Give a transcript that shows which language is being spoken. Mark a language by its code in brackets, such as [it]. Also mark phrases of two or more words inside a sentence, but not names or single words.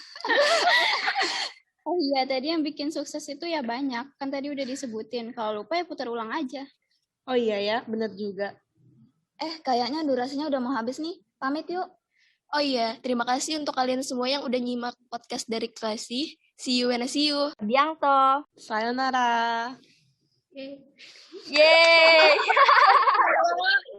[id] Oh iya, tadi yang bikin sukses itu ya banyak. Kan tadi udah disebutin. Kalau lupa ya putar ulang aja. Oh iya ya, bener juga. Kayaknya durasinya udah mau habis nih. Pamit yuk. Oh iya, terima kasih untuk kalian semua yang udah nyimak podcast dari Klasi. [en] See you when I see you. Biangto. Sayonara. [id] Yeay!